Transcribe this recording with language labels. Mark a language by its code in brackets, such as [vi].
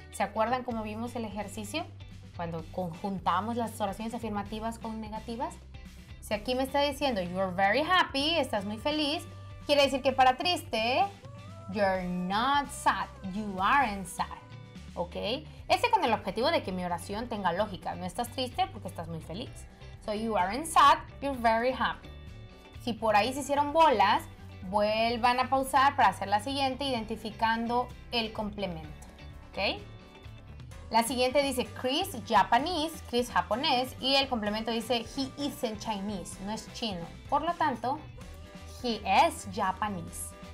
[es] ¿Se acuerdan cómo vimos el ejercicio? Cuando conjuntamos las oraciones afirmativas con negativas. Si aquí me está diciendo [en] you're very happy, [es] estás muy feliz, quiere decir que para triste, [en] you're not sad, you aren't sad. [es] ¿Ok? Con el objetivo de que mi oración tenga lógica. No estás triste porque estás muy feliz. [en] So you aren't sad, you're very happy. [es] Si por ahí se hicieron bolas, vuelvan a pausar para hacer la siguiente identificando el complemento. ¿Ok? La siguiente dice Chris Japanese, Chris japonés, y el complemento dice [en] he isn't Chinese, [es] no es chino. Por lo tanto, [en] he is Japanese.